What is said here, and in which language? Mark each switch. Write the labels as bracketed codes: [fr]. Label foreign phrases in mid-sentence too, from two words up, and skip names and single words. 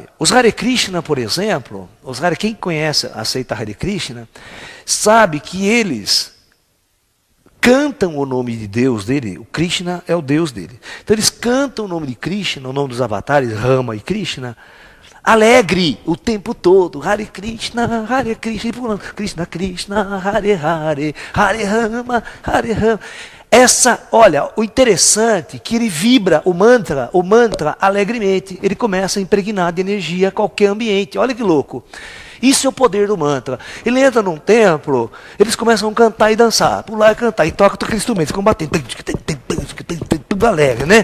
[pt] Os Hare Krishna, por exemplo, quem conhece, aceita Hare Krishna, sabe que eles cantam o nome de Deus dele, o Krishna é o Deus dele. Então eles cantam o nome de Krishna, o nome dos avatares, Rama e Krishna, alegre o tempo todo. [sa] हरे कृष्ण, कृष्ण कृष्ण, हरे हरे, हरे राम, हरे राम. [pt] Olha, o interessante é que ele vibra o mantra alegremente. Ele começa a impregnar de energia qualquer ambiente. Olha que louco. Isso é o poder do mantra. Ele entra num templo, eles começam a cantar e dançar, pular e cantar, e toca aquele instrumento, ficam batendo, tudo alegre, né?